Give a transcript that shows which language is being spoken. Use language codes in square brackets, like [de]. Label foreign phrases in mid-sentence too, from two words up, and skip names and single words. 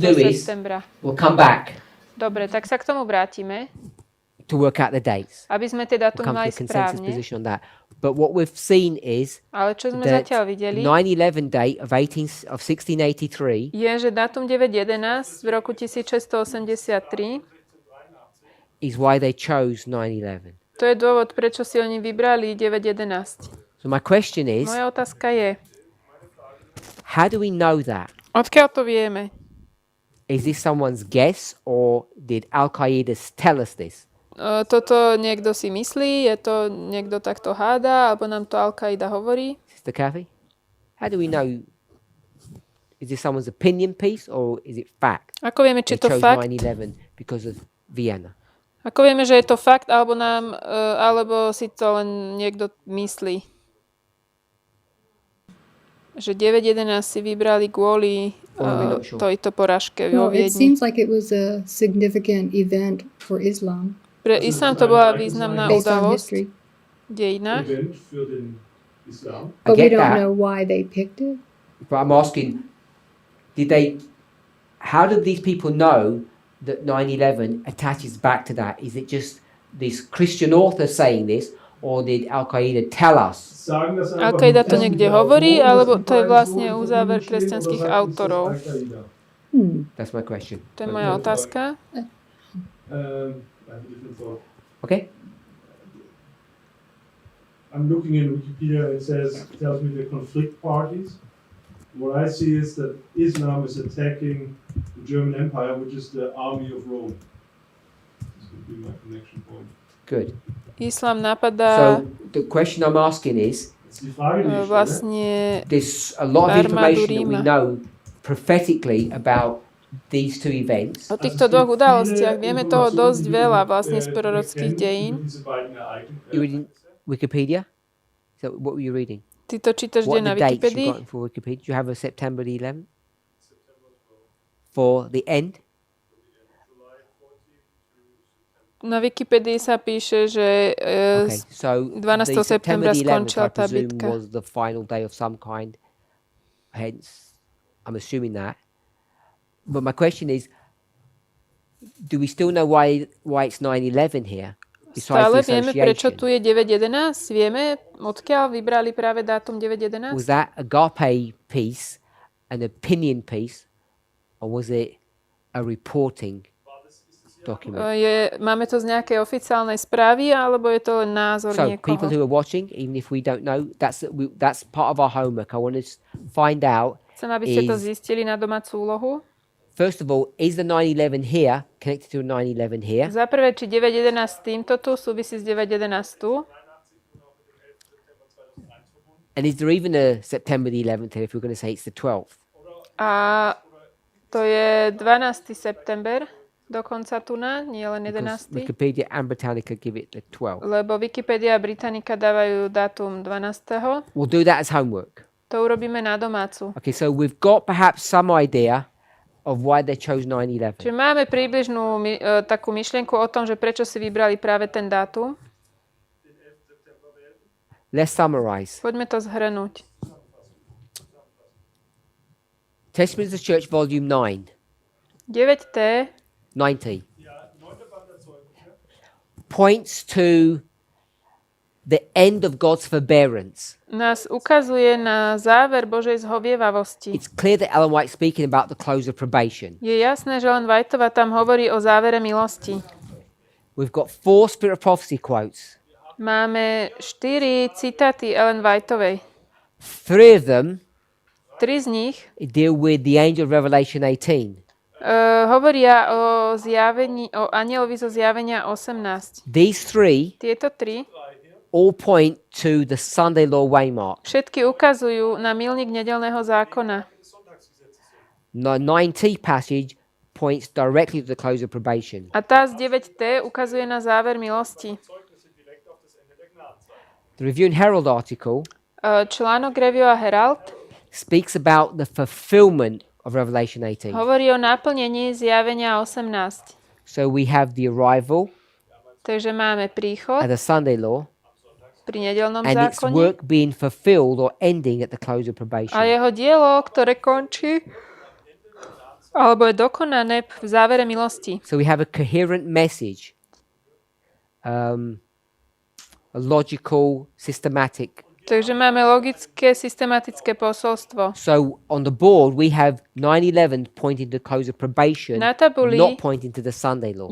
[sk] septembra. [en] We'll come back [sk] Dobre, tak sa k tomu vrátime, [en] to work out the dates. [sk] aby sme tie [en] We'll [sk] dátumy [en] come to [sk] mali [en] a consensus [sk] správne. [en] position on that. But what we've seen is [sk] Ale čo sme [en] that [sk] zatiaľ videli, [en] 9/11 date of 1683 [sk] je, že dátum 9.11 v roku 1683, [en] is why they chose 9/11. [sk] to je dôvod, prečo si oni vybrali 9.11. [en] So my question is, [sk] Moja otázka je, [en] how do we know that? [sk] odkiaľ to vieme? [en] Is this someone's guess or did Al-Qaeda tell us this? [sk] Toto niekto si myslí, je to niekto takto háda, alebo nám to Al-Qaida hovorí? [en] Sister Kathy? How do we know? Is this someone's opinion piece or is it fact? [sk] Ako vieme, či [en] They [sk] to [en] chose [sk] fakt? [en] 9/11 because of Vienna. [sk] Ako vieme, že je to fakt, alebo alebo si to len niekto myslí? Že 9.11 si vybrali kvôli [en] Not sure. [sk] tejto porážke [en] Well, [sk] vo [en] it [sk] Viedni. [en] seems like it was a significant event for Islam [sk] Pre Islám to bola významná [en] based on [sk] udalosť [en] history. [sk] v dejinách. [de] Event für den Islam. [en] I But we get don't that, know why they picked it. but I'm asking, how did these people know that 9/11 attaches back to that? Is it just this Christian author saying this, or did Al-Qaeda tell us? [de] Sagen das einfach [sk] Al-Qaida to [de] nur, [sk] niekde [de] dass [sk] hovorí, [de] die [sk] alebo to je [de] beiden [sk] vlastne [de] so in [sk] uzáver [de] Verbindung stehen, [sk] kresťanských [de] oder sagt, [sk] autorov? [de] ist das Al-Qaida? [en] That's my question. [sk] To je moja otázka. [en] I have a different thought. Okay. I'm looking in Wikipedia, it tells me the conflict parties. What I see is that Islam is attacking the German Empire, which is the army of Rome. This would be my connection point. Good. [sk] Islám napadá [en] So the question I'm asking is, [de] Jetzt die Frage, die ich stelle. [sk] vlastne [en] there's a lot of [sk] Armádu [en] information that we [sk] Ríma. [en] know prophetically about these two events. [sk] O týchto dvoch udalostiach vieme toho dosť veľa vlastne z prorockých dejín. [en] You reading Wikipedia? So what were you reading? [sk] Ty to čítaš [en] What [sk] kde [en] are [sk] na [en] the dates you [sk] Wikipedii? [en] got for Wikipedia? Do you have a September the 11th? For the end? [sk] Na Wikipedii sa píše, že [en] Okay, so 12. the September [sk] septembra [en] the 11th, I [sk] skončila tá [en] presume, [sk] bitka. [en] was the final day of some kind. Hence, I'm assuming that. But my question is, do we still know why it's 9/11 here? Besides [sk] Stále [en] the [sk] vieme, prečo [en] association? [sk] tu je 9.11? Vieme, odkiaľ vybrali práve dátum 9.11? [en] Was that agape piece, an opinion piece, or was it a reporting document? [sk] Máme to z nejakej oficiálnej správy, alebo je to len názor [en] So people [sk] niekoho? [en] who are watching, even if we don't know, that's part of our homework. I want to find out, [sk] Chcem, aby ste to [en] is- [sk] zistili na domácu úlohu. [en] first of all, is the 9/11 here connected to 9/11 here? [sk] Za prvé, či 9.11 s týmto tu súvisí s 9.11 tu. [en] And is there even a September the 11th here if we're going to say it's the 12th? [sk] A to je 12. september, dokonca tu na, nie len [en] Because 11. Wikipedia and Britannica give it the 12th. [sk] Lebo Wikipedia a Britannica dávajú dátum 12. [en] We'll do that as homework. [sk] To urobíme na domácu. [en] Okay, so we've got perhaps some idea of why they chose 9/11. [sk] Čiže máme približnú takú myšlienku o tom, že prečo si vybrali práve ten dátum. [en] Let's summarize. [sk] Poďme to zhrnúť. [en] Testimonies of the Church, Volume 9, 9T 90, points to the end of God's forbearance. [sk] nás ukazuje na záver Božej zhovievavosti. [en] It's clear that Ellen White's speaking about the close of probation. [sk] Je jasné, že len Whiteová tam hovorí o závere milosti. [en] We've got 4 Spirit of Prophecy quotes. [sk] Máme 4 citáty Ellen Whiteovej. [en] 3 of them [sk] 3 z nich [en] deal with the angel of Revelation 18. [sk] Hovoria o anjelovi zo zjavenia 18. [en] These 3 [sk] Tieto 3 [en] all point to the Sunday law waymark. [sk] všetky ukazujú na milník nedeľného zákona. [en] The 9T passage points directly to the close of probation. [sk] A tá z 9T ukazuje na záver milosti. [en] The Review and Herald article [sk] Článok Review a Herald [en] speaks about the fulfillment of Revelation 18. [sk] hovorí o naplnení zjavenia 18. [en] So we have the arrival [sk] Takže máme príchod [en] and the Sunday law [sk] pri nedeľnom and its zákone [en] work being fulfilled or ending at the close of probation. [sk] a jeho dielo, ktoré končí alebo je dokonané v závere milosti. [en] So we have a coherent message, a logical, systematic. [sk] Takže máme logické, systematické posolstvo. [en] So on the board we have 9:11 pointing to the close of probation, [sk] Na tabuli [en] not pointing to the Sunday law.